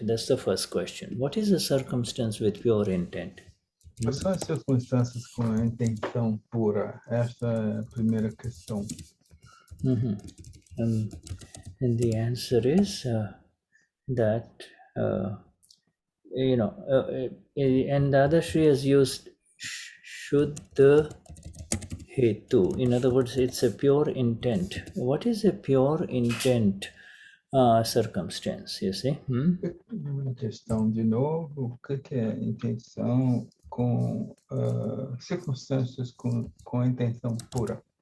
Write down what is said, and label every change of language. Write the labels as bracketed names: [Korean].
[English] That's the first question. What is a circumstance with pure intent? [Portuguese] Quais são as circunstâncias com a intenção pura? Esta é a primeira questão. [English] And the answer is that and Dadashri has used Shuddha hetu. In other words, it's a pure intent. What is a pure intent circumstance? You see? [Portuguese] Uma questão de novo, o que é intenção com circunstâncias com a intenção pura?